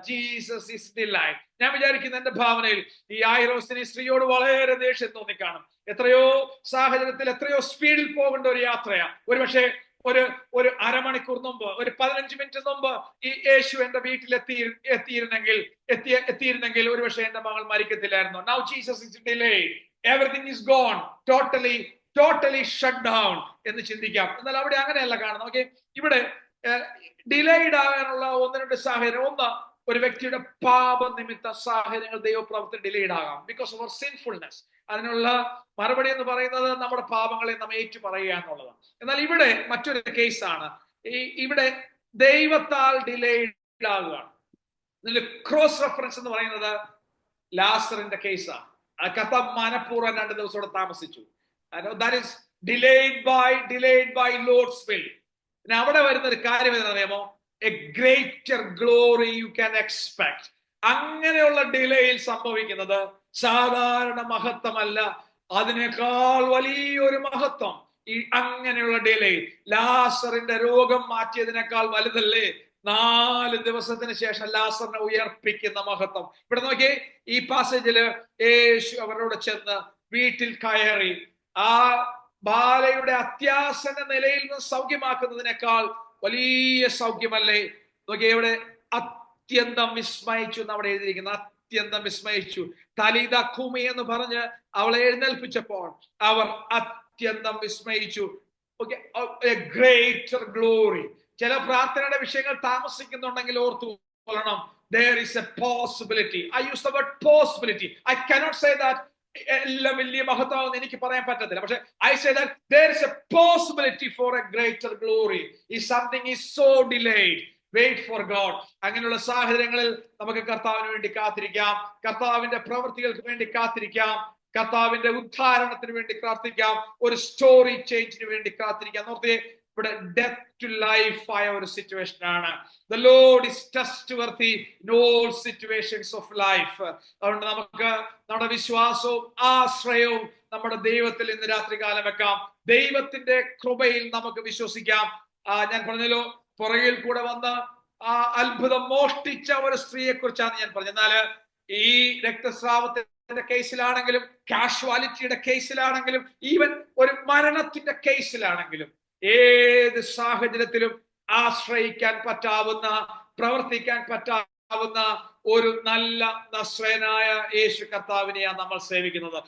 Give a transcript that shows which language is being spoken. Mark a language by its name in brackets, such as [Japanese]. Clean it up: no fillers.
[English] Jesus is delight. [Malayalam] ഞാൻ വിചാരിക്കുന്ന എന്റെ ഭാവനയിൽ ഈ യായിറോസിന് സ്ത്രീയോട് വളരെ ദേഷ്യം തോന്നിക്കാണും. എത്രയോ സാഹചര്യത്തിൽ എത്രയോ സ്പീഡിൽ പോകേണ്ട ഒരു യാത്രയാ. ഒരുപക്ഷെ ഒരു അരമണിക്കൂർ മുമ്പ്, ഒരു 15 മിനിറ്റ് മുമ്പ് ഈ യേശു എന്റെ വീട്ടിൽ എത്തിയിരുന്നെങ്കിൽ ഒരുപക്ഷെ എന്റെ മകൾ മരിക്കത്തില്ലായിരുന്നു. [English] Now Jesus is delayed. Everything is gone. Totally shut down [Malayalam] എന്ന് ചിന്തിക്കാം. എന്നാൽ അവിടെ അങ്ങനെയല്ല കാണുന്നത്. ഓക്കെ, ഇവിടെ ഡിലേഡ് ആകാനുള്ള 1-2 സാഹചര്യം. ഒന്ന്, ഒരു വ്യക്തിയുടെ പാപനിമിത്ത സാഹചര്യങ്ങൾ ദൈവപ്രവൃത്തി ഡിലേഡ് ആകാം, [English] Because of our sinfulness. [Malayalam] അതിനുള്ള മറുപടി എന്ന് പറയുന്നത് നമ്മുടെ പാപങ്ങളെ നാം ഏറ്റു പറയുക എന്നുള്ളതാണ്. എന്നാൽ ഇവിടെ മറ്റൊരു കേസാണ്. ഇവിടെ ദൈവത്താൽ ഡിലേഡ് ആകുകയാണ്. ഇതിന്റെ ക്രോസ് റെഫറൻസ് എന്ന് പറയുന്നത് ലാസറിന്റെ കേസാണ്. കഥ മനഃപൂർവ്വം 2 ദിവസം കൂടെ താമസിച്ചു. [English] That is delayed by Lord's will. [Malayalam] പിന്നെ അവിടെ വരുന്ന ഒരു കാര്യം എന്താണെന്നറിയാമോ? [English] A greater glory you can expect. [Malayalam] അങ്ങനെയുള്ള ഡിലേയിൽ സംഭവിക്കുന്നത് സാധാരണ മഹത്വമല്ല, അതിനേക്കാൾ വലിയൊരു മഹത്വം അങ്ങനെയുള്ള ഡിലേ ലാസറിന്റെ രോഗം മാറ്റിയതിനേക്കാൾ വലുതല്ലേ 4 ദിവസത്തിന് ശേഷം ലാസറിനെ ഉയർപ്പിക്കുന്ന മഹത്വം. ഇവിടെ നോക്കിയേ, ഈ പാസേജില് യേശു അവരോട് ചെന്ന് വീട്ടിൽ കയറി ആ ബാലയുടെ അത്യാസന്ന നിലയിൽ നിന്ന് സൗഖ്യമാക്കുന്നതിനേക്കാൾ വലിയ സൗഖ്യമല്ലേ? നോക്കിയേ, ഇവിടെ അത്യന്തം വിസ്മയിച്ചു എന്ന് അവിടെ എഴുതിയിരിക്കുന്നു. അത്യന്തം വിസ്മയിച്ചു. തലീത ഖൂമി എന്ന് പറഞ്ഞ് അവളെ എഴുന്നേൽപ്പിച്ചപ്പോൾ അവർ അത്യന്തം വിസ്മയിച്ചു. Greater glory. ചില പ്രാർത്ഥനയുടെ വിഷയങ്ങൾ താമസിക്കുന്നുണ്ടെങ്കിൽ ഓർത്തു കൊള്ളണം, [English] there is a possibility. I use the word possibility. I cannot say that [Malayalam] എല്ലാം വലിയ മഹത്വം എനിക്ക് പറയാൻ പറ്റത്തില്ല. [English] പക്ഷെ I say that there is a possibility for a greater glory. If something is so delayed, wait for God. [Malayalam] അങ്ങനെയുള്ള സാഹചര്യങ്ങളിൽ നമുക്ക് കർത്താവിന് വേണ്ടി കാത്തിരിക്കാം, കർത്താവിന്റെ പ്രവൃത്തികൾക്ക് വേണ്ടി കാത്തിരിക്കാം, കർത്താവിന്റെ ഉദ്ധാരണത്തിന് വേണ്ടി പ്രാർത്ഥിക്കാം, ഒരു സ്റ്റോറി ചേഞ്ചിന് വേണ്ടി കാത്തിരിക്കാം. നോർത്തേ, ഇവിടെ ഡെത്ത് ടു ലൈഫ് ആയ ഒരു സിറ്റുവേഷൻ ആണ്. [English] The Lord is trustworthy in all situations of life. [Malayalam] അതുകൊണ്ട് നമുക്ക് നമ്മുടെ വിശ്വാസവും ആശ്രയവും നമ്മുടെ ദൈവത്തിൽ ഇന്ന് രാത്രി കാലം വെക്കാം. ദൈവത്തിന്റെ കൃപയിൽ നമുക്ക് വിശ്വസിക്കാം. ഞാൻ പറഞ്ഞല്ലോ, പുറകിൽ കൂടെ വന്ന് ആ അത്ഭുതം മോഷ്ടിച്ച ഒരു സ്ത്രീയെ കുറിച്ചാണ് ഞാൻ പറഞ്ഞത്. എന്നാല് ഈ രക്തസ്രാവത്തിന്റെ കേസിലാണെങ്കിലും, കാഷ്വാലിറ്റിയുടെ കേസിലാണെങ്കിലും, ഈവൻ ഒരു മരണത്തിന്റെ കേസിലാണെങ്കിലും, ഏത് സാഹചര്യത്തിലും ആശ്രയിക്കാൻ പറ്റാവുന്ന, പ്രവർത്തിക്കാൻ പറ്റാവുന്ന ഒരു നല്ല നസ്രയനായ യേശു കർത്താവിനെയാണ് നമ്മൾ സേവിക്കുന്നത്.